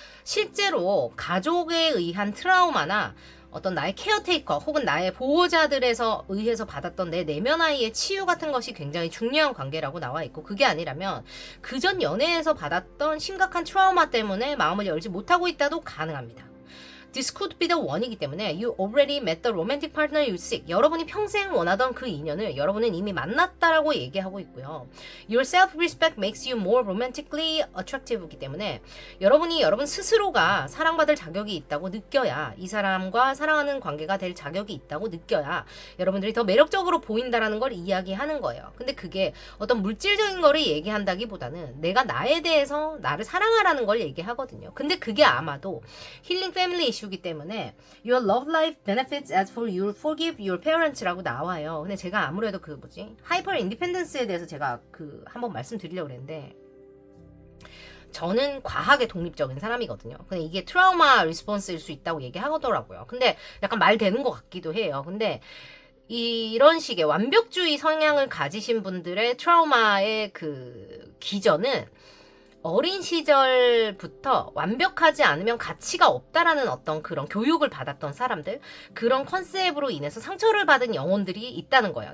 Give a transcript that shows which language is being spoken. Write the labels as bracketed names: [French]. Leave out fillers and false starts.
[Korean] 실제로 가족에 의한 트라우마나 어떤 나의 케어테이커 혹은 나의 보호자들에서 의해서 받았던 내 내면 아이의 치유 같은 것이 굉장히 중요한 관계라고 나와 있고 그게 아니라면 그전 연애에서 받았던 심각한 트라우마 때문에 마음을 열지 못하고 있다도 가능합니다. [English] This could be the one [Korean] 이기 때문에 [English] You already met the romantic partner you seek. [Korean] 여러분이 평생 원하던 그 인연을 여러분은 이미 만났다라고 얘기하고 있고요. [English] Your self-respect makes you more romantically attractive [Korean] 이기 때문에 여러분이 여러분 스스로가 사랑받을 자격이 있다고 느껴야 이 사람과 사랑하는 관계가 될 자격이 있다고 느껴야 여러분들이 더 매력적으로 보인다라는 걸 이야기하는 거예요. 근데 그게 어떤 물질적인 거를 얘기한다기보다는 내가 나에 대해서 나를 사랑하라는 걸 얘기하거든요. 근데 그게 아마도 힐링 패밀리 이슈기 때문에 [English] Your love life benefits as for you forgive your parents라고 나와요. [Korean] 근데 제가 아무래도 그 하이퍼 인디펜던스에 대해서 제가 한번 말씀드리려고 그랬는데 저는 과하게 독립적인 사람이거든요. 근데 이게 트라우마 리스폰스일 수 있다고 얘기하더라고요. 근데 약간 말 되는 것 같기도 해요. 근데 이런 식의 완벽주의 성향을 가지신 분들의 트라우마의 기전은 어린 시절부터 완벽하지 않으면 가치가 없다라는 어떤 그런 교육을 받았던 사람들 그런 컨셉으로 인해서 상처를 받은 영혼들이 있다는 거예요.